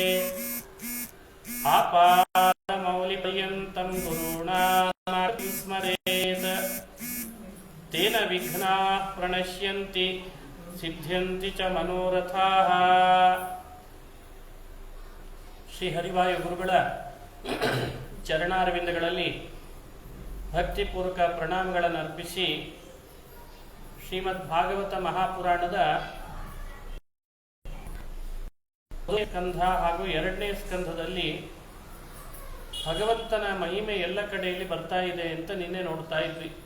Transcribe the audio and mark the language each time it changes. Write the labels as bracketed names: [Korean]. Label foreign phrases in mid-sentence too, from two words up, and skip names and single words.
[Sanskrit] आपादमौलिपर्यन्तं गुरूणां स्मरेत् तेन विघ्नाः प्रणश्यन्ति सिद्ध्यन्ति च मनोरथाः. [Kannada] ಶ್ರೀ ಹರಿವಾಯು ಗುರುಗಳ ಚರಣಾರವಿಂದಗಳಲ್ಲಿ ಭಕ್ತಿಪೂರ್ವಕ ಪ್ರಣಾಮಗಳನ್ನು ಅರ್ಪಿಸಿ ಶ್ರೀಮದ್ ಭಾಗವತ ಮಹಾಪುರಾಣದ ಸ್ಕಂಧ ಹಾಗೂ ಎರಡನೇ ಸ್ಕಂಧದಲ್ಲಿ ಭಗವಂತನ ಮಹಿಮೆ ಎಲ್ಲ ಕಡೆಯಲ್ಲಿ ಬರ್ತಾ ಇದೆ ಅಂತ ನಿನ್ನೆ ನೋಡ್ತಾ ಇದ್ವಿ.